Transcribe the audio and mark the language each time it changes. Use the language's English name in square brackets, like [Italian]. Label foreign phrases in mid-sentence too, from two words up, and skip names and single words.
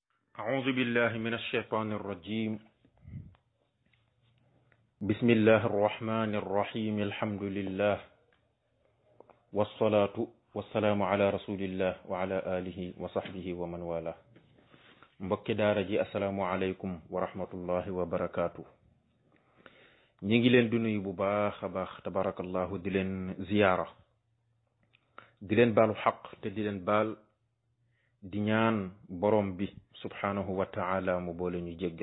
[Arabic] أعوذ بالله من الشيطان الرجيم. بسم الله الرحمن الرحيم. الحمد لله والصلاة والسلام على رسول الله وعلى آله وصحبه ومن والاه. [Wolof] mbokki daara ji [Arabic] السلام عليكم ورحمة الله وبركاته. [Wolof] ñi ngi leen di nuyu bu baax a baax tabarakallahu di leen ziyaara di leen baalu xaq te di leen baal di ñaan borom bi [Arabic] سبحانه وتعالى [Wolof] mu boole ñu jéggal.